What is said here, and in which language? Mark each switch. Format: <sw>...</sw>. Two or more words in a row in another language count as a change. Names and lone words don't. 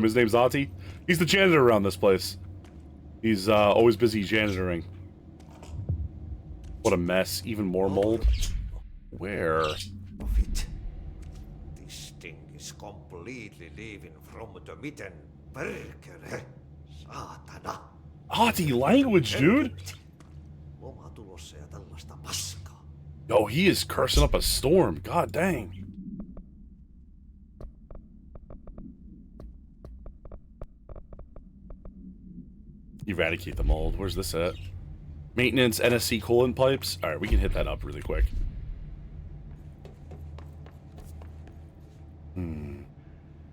<en>His name's Auntie. He's the janitor around this place. He's always busy janitoring. What a mess. Even more mold. Where? This thing is completely leaving from the mitten.</en> <fi>Perkele. Saatana.</fi> <en>Auntie language, dude.</en> <fi>Oma tulossa ja tällaista paskaa.</fi> <en>Yo, he is cursing up a storm. God dang. Eradicate the mold. Where's this at? Maintenance NSC coolant pipes. Alright, we can hit that up really quick.</en>